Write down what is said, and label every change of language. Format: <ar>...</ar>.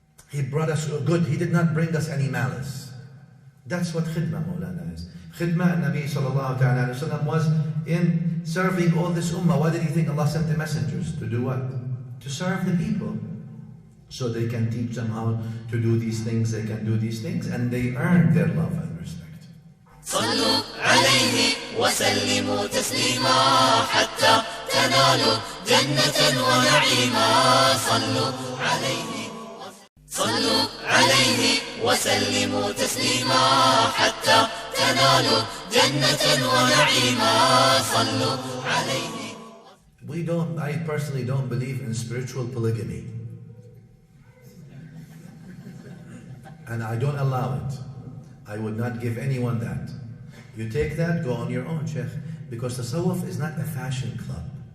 <en>He brought us good, he did not bring us any malice. That's what khidmah, Mawlana, is. Khidmah, Nabi sallallahu ta'ala alayhi wa sallam was in serving all this ummah. Why did he think Allah sent the messengers? To do what? To serve the people. So they can teach them how to do these things, they can do these things, and they earn their love and respect.</en> <ar>صلوا عليه وسلموا تسليما حتى تنالوا جنة ونعيما صلوا عليه وسلموا تسليما حتى تنالوا جنة ونعيما صلوا عليه.</ar> <en>I personally don't believe in spiritual polygamy. And I don't allow it. I would not give anyone that. You take that, go on your own, Sheikh. Because tasawwuf is not a fashion club.</en>